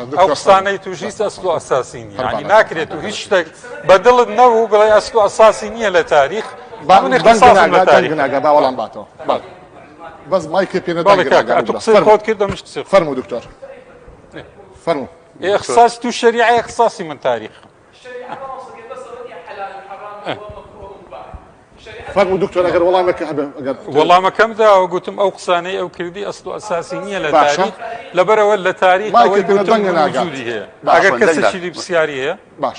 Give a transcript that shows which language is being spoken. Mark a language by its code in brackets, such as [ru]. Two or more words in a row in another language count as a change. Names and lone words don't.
[ckb] ئەو قسانەی توش هیچ ئەسڵ و ئەساسی نییە یعنی ناکرێت و هیچ شتێک بەدڵت نەبوو بڵێ ئەسڵ و ئەساسی نییە لە تاریخ باوەڵام باتەوە بەس مایکە پێ خۆت کردم فەرموو دکتۆر فەرموو [ar] اختصاص تو شريعه اختصاصي من تاريخ [ckb] فەرموو دکتۆر ئەگەر وەڵامێکە هەبێ وەڵامەکەم دا وگوتم ئەو قسانەی ئەو کردی ئەسڵ و ئەساسی نییە لە تاریخ لەبەرەوە لە تاریخ ئەوەی گوتم موجودی هەیە ئەگەر کەسێکی پرسیاری هەیە باش